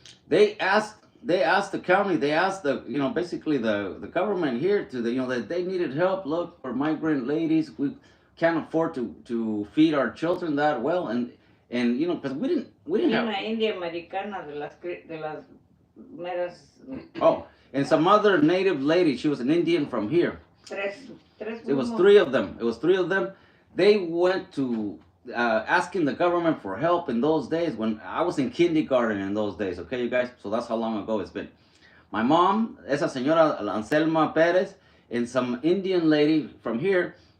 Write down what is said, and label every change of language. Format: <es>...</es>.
<en>They asked the county, they asked basically the government here that they needed help. Look, for migrant ladies, we can't afford to feed our children that well, and because we didn't have.</en> <es>Una india americana de las meras.</es> <en>Oh, and some other native lady. She was an Indian from here.</en> <es>Tres.</es> <en>It was three of them. They went to asking the government for help in those days when I was in kindergarten in those days. Okay, you guys. So that's how long ago it's been. My mom,</en> <es>esa señora</es> <en>Anselma Perez, and some Indian lady from here.</en>